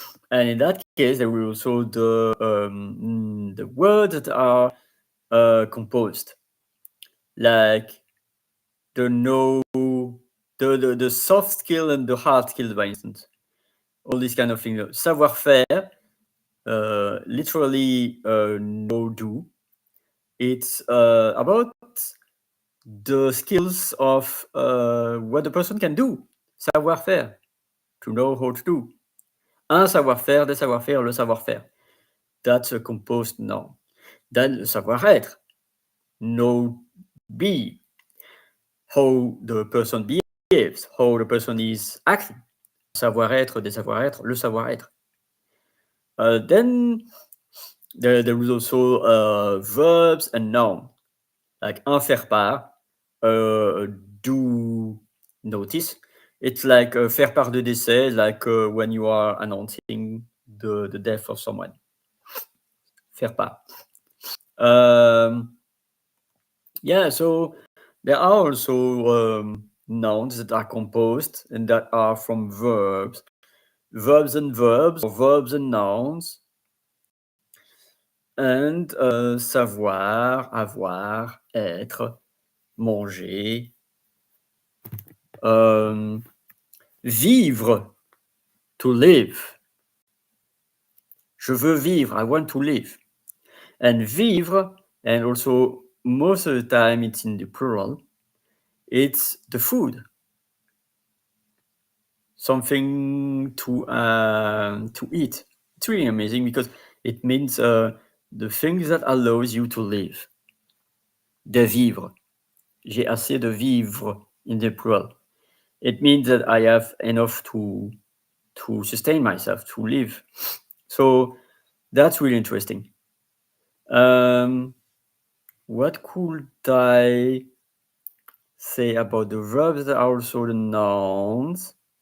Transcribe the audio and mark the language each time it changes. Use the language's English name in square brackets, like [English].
[English] And in that case, there will also the words that are composed, like the know, the soft skill and the hard skill, by instance. All these kind of things. Savoir-faire, literally know, do. It's about the skills of what the person can do. Savoir-faire, to know how to do. [French] Un savoir-faire, des savoir-faire, le savoir-faire. [English] That's a composed noun. Then le savoir-être, know, be, how the person behaves, how the person is acting. [French] Savoir-être, des savoir-être, le savoir-être. [English] Then there is also verbs and noun, like un faire part, do notice. It's like [French] faire part de décès, [English] like when you are announcing the death of someone. faire part. Yeah, so there are also nouns that are composed and that are from verbs. Verbs and verbs, or verbs and nouns. [French] And savoir, avoir, être, manger. [English] Vivre, to live. [French] Je veux vivre, [English] I want to live. And vivre, and also most of the time it's in the plural, it's the food. Something to eat. It's really amazing because it means the things that allows you to live. [French] De vivre. J'ai assez de vivre [English] in the plural. It means that I have enough to sustain myself, to live. So that's really interesting. What could I say about the verbs that are also the nouns?